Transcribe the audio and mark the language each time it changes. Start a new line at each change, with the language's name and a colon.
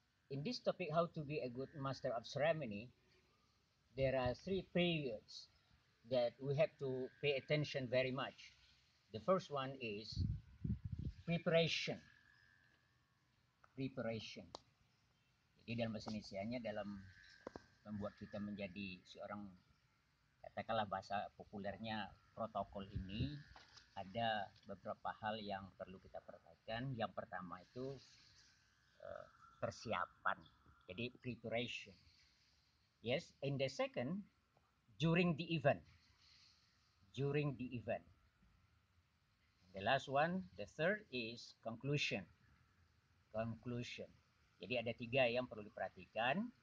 English: In this topic, how to be a good master of ceremony, there are three periods that we have to pay attention very much. The first one is preparation. Preparation.
Indonesian: Jadi dalam bahasa Indonesia-nya dalam membuat kita menjadi seorang, katakanlah bahasa populernya, protokol ini ada beberapa hal yang perlu kita perhatikan. Yang pertama itu persiapan, jadi preparation.
English: Yes, in the second, during the event. During the event. The last one, the third is conclusion. Conclusion.
Indonesian: Jadi ada tiga yang perlu diperhatikan.